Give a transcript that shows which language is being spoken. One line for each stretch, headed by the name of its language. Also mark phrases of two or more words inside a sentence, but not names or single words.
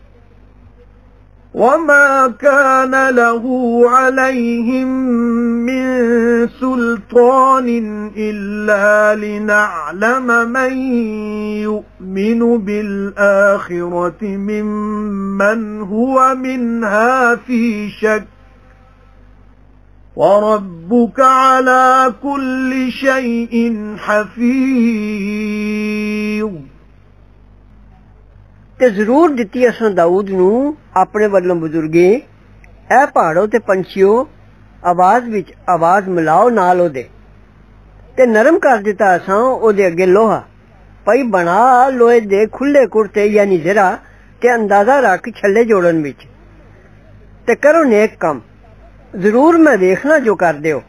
Arabic: وما كان له عليهم من سلطان إلا لنعلم من يؤمن بالآخرة ممن هو منها في شك وربك على كل شيء حفيظ
Punjabi: ਤੇ ਜ਼ਰੂਰ ਦਿੱਤੀ ਅਸਾਂ ਦਾਊਦ ਨੂੰ ਆਪਣੇ ਵੱਲੋਂ ਬਜ਼ੁਰਗੇ ਐ ਪਹਾੜੋ ਤੇ ਪੰਛੀਓ ਆਵਾਜ਼ ਵਿੱਚ ਆਵਾਜ਼ ਮਿਲਾਓ ਨਾਲ ਉਹਦੇ ਤੇ ਨਰਮ ਕਰ ਦਿੱਤਾ ਅਸਾਂ ਉਹਦੇ ਅੱਗੇ ਲੋਹਾ ਪਈ ਬਣਾ ਲੋਹੇ ਦੇ ਖੁੱਲੇ ਕੁੜਤੇ ਯਾਨੀ ਜ਼ਰਾ ਤੇ ਅੰਦਾਜ਼ਾ ਰੱਖ ਛੱਲੇ ਜੋੜਨ ਵਿੱਚ ਤੇ ਕਰੋ ਨੇਕ ਕੰਮ ਜ਼ਰੂਰ ਮੈਂ ਦੇਖਣਾ ਜੋ ਕਰਦੇ ਹੋ